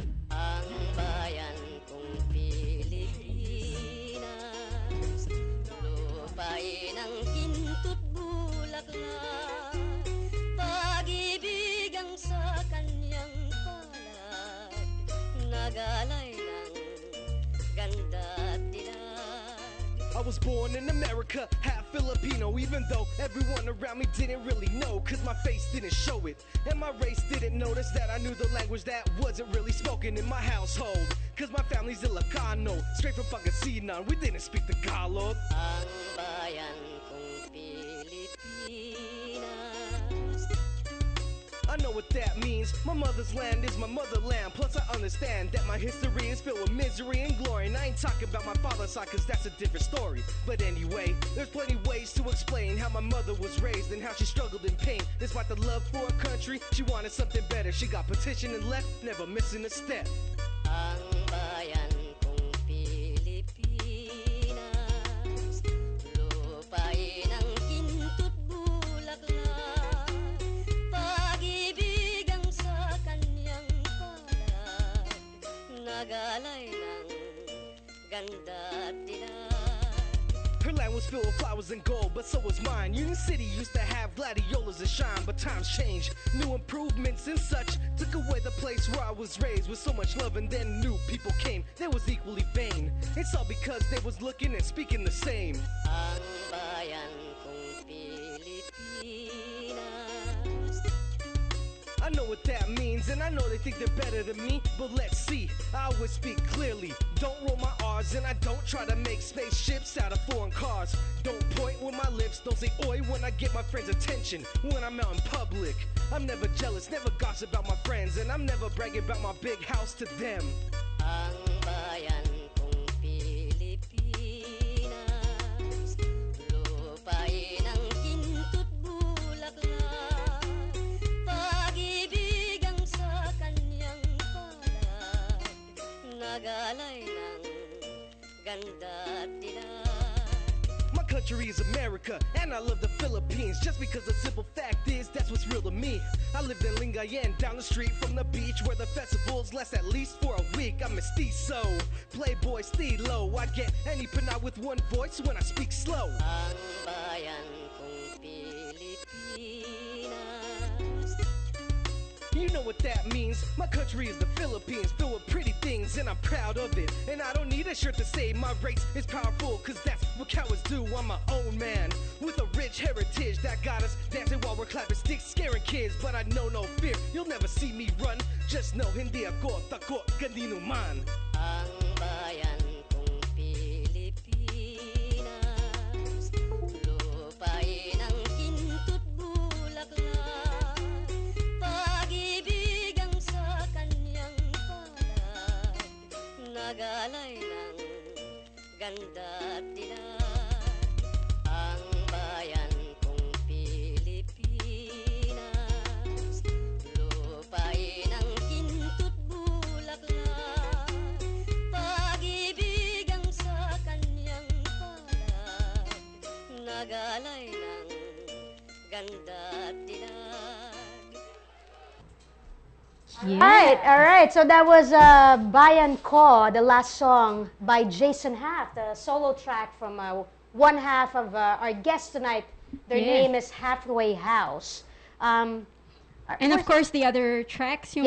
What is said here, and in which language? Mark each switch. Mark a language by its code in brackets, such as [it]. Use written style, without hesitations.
[tl] Ang bayan kong Pilipinas, lupain ang kinto't bulaklak, pag-ibig ang sa kanyang palad, nagalay ng ganda at dilag. [en] I was born in America, half Filipino, even though everyone around me didn't really know, cause my face didn't show it, and my race didn't notice that I knew the language that wasn't really spoken in my household, cause my family's Ilocano, straight from Pangasinan, we didn't speak Tagalog. [tl] Ang bayan kong Pilipinas, [en] I know what that means. My mother's land is my motherland. Plus I understand that my history is filled with misery and glory. And I ain't talking about my father's side, cause that's a different story. But anyway, there's plenty ways to explain how my mother was raised and how she struggled in pain. Despite the love for her country, she wanted something better. She got petitioned and left, never missing a step. [tl] ang bayan kong Pilipinas, lupain ang kinto't bulaklak, pag-ibig ang sa kanyang palad, nagalay ng ganda at dilag. [en] Her land was filled with flowers and gold, but so was mine. Union City used to have gladiolas and shine, but times changed. New improvements and such took away the place where I was raised with so much love, and then new people came. They was equally vain. It's all because they was looking and speaking the same. [tl] Ang bayan kong Pilipinas, [en] I know what that means, and I know they think they're better than me, but let's see. I always speak clearly, don't roll my R's, and I don't try to make spaceships out of foreign cars. Don't point with my lips, don't say oi when I get my friends' attention. When I'm out in public, I'm never jealous, never gossip about my friends, and I'm never bragging about my big house to them. [tl] Ang bayan kong Pilipinas, lupain ang kinto't bulaklak, pag-ibig ang sa kanyang palad, nagalay ng ganda at dilag. [en] My country is America, and I love the Philippines. Just because the simple fact is, that's what's real to me. I lived in Lingayen, down the street from the beach, where the festivals last at least for a week. I'm mestizo, playboy, stilo. I get any pinay with one voice when I speak slow. [tl] Ang bayan kong Pilipinas. [en] You know what that means. My country is the Philippines, filled with pretty things, and I'm proud of it. And I don't need a shirt to say my race is powerful, cause that's what cowards do. I'm my own man, with a rich heritage that got us dancing while we're clapping sticks, scaring kids. But I know no fear, you'll never see me run. Just know, [tl] hindi ako takot kanino man. Ang bayan kong Pilipinas, lupain ang kinto't bulaklak, pag-ibig ang sa kanyang palad, nagalay ng ganda at dilag. Ang bayan kong Pilipinas, lupain ang kinto't bulaklak, pag-ibig ang sa kanyang palad, nagalay ng ganda at dilag. [en] All right. So that was Bayan Ko, the last song by Jason Haft, a solo track from one half of our guest tonight. Their name is Haftway House. And of course, the other tracks, yung